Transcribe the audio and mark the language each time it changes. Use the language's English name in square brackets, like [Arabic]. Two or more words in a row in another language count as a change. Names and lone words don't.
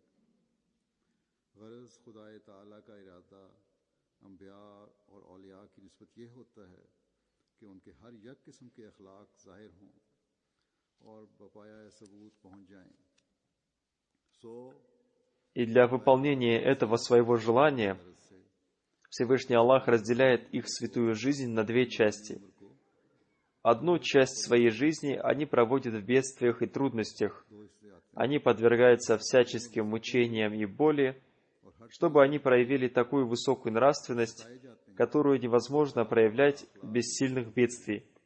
[Urdu] غرض خدائے تعالیٰ کا ارادہ انبیاء اور اولیاء کی نسبت یہ ہوتا ہے کہ ان کے ہر ایک قسم کے اخلاق ظاہر ہوں اور بپایہ ثبوت پہنچ جائیں. [Russian] И для выполнения этого своего желания Всевышний Аллах разделяет их святую жизнь на две части. Одну часть своей жизни они проводят в бедствиях и трудностях. Они подвергаются всяческим мучениям и боли, чтобы они проявили такую высокую нравственность, которую невозможно проявлять без сильных бедствий.